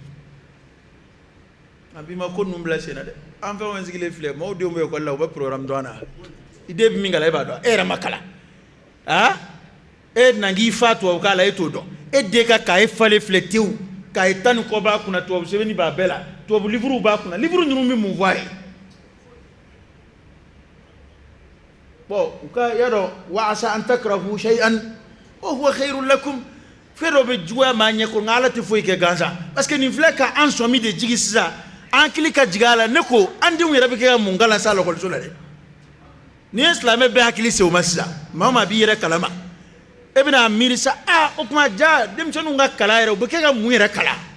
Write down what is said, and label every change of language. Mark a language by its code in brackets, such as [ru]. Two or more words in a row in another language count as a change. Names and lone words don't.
[bm] a bi ma ko ninnu bila sen na dɛ an fɛn o fɛn sigilen filɛ maaw denw bɛ ekɔli la u bɛ programme dɔn na i den bɛ min kalan e b'a dɔn e yɛrɛ ma kalan ah e na k'i fa tubabukan la e t'o dɔn e den ka k'a ye falen filɛ tewu k'a ye tan ni kɔ b'a kunna tubabu sɛbɛnni b'a bɛɛ la tubabu livre b'a kunna livre ninnu bɛ mun fɔ a ye bon u ka y'a dɔn wa [ar] عسى أن تكرهوا شيئا وهو خير لكم [bm] fɛn dɔ bɛ juguya maa ɲɛ ko nka ala tɛ foyi kɛ gansan parce que nin filɛ ka an sɔmi de jigi sisan an hakili ka jigin a la ne ko an denw yɛrɛ bɛ kɛ ka mun kalan sa lakɔliso la dɛ n'i ye silamɛ bɛɛ hakili se o ma sisan maa o maa b'i yɛrɛ kalama e bɛna miiri sa o tuma ja denmisɛnninw ka kalan yɛrɛ u bɛ kɛ ka mun yɛrɛ kalan